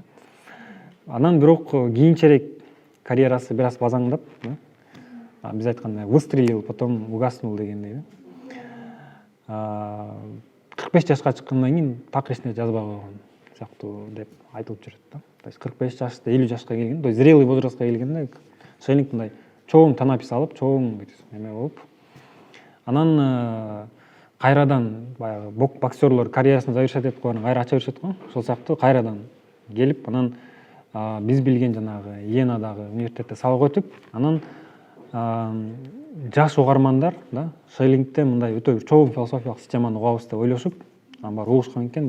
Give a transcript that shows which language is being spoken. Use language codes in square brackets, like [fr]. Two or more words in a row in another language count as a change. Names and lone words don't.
[ky] Анан бирок кийинчерээк карьерасы бир аз базаңдап, биз айткандай [ru] выстрелил, потом угаснул [ky] дегендей да. 45 жашка чыккандан кийин так эч нерсе жазбай койгон сыяктуу деп айтылып жүрөт да. [ru] То есть [ky] 45 жашта 50 жашка келген, [ru] то есть зрелый [ky] возрастка келгенде Шейлинг мындай чоң танапис алып, чоң эме болуп, анан кайрадан баягы боксерлор карьерасын завершать этип койгон, кайра ача беришет го. Ошол сыяктуу кайрадан келип, анан биз билген жанагы Йенадагы университетте сабак өтүп, анан жаш угармандар да Шейлингте мындай өтө чоң философиялык системаны угабыз деп ойлошуп, анан барып угушкан экен.